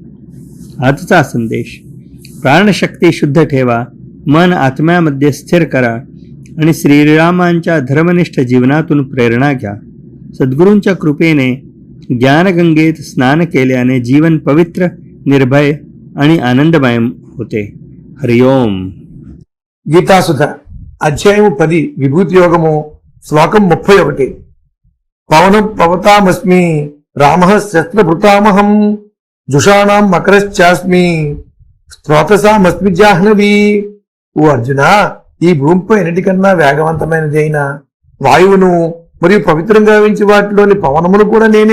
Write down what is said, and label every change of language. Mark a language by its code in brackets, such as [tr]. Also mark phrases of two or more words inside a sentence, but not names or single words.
[mr] आजचा संदेश: प्राणशक्ती शुद्ध ठेवा, मन आत्म्यामध्ये स्थिर करा आणि श्रीरामांच्या धर्मनिष्ठ जीवनातून प्रेरणा घ्या. सद्गुरूंच्या कृपेने ज्ञानगंगेत स्नान केल्याने जीवन पवित्र, निर्भय आणि आनंदमय होते. हरिओम. [te] గీతాసుధ అధ్యాయము 10 విభూతి యోగము శ్లోకం 31. [sa] పవనం పవతామస్మి రామః శస్త్రభృతామహం జుషాణం మకరశ్చాస్మి స్త్రోతసామస్మి జాహ్నవి. [te] ఓ అర్జున, ఈ భూమిపై అన్నిటికన్నా వేగవంతమైనది అయిన వాయువును మరియు పవిత్రంగా గావించి వాటిలోని పవనమును కూడా నేనే.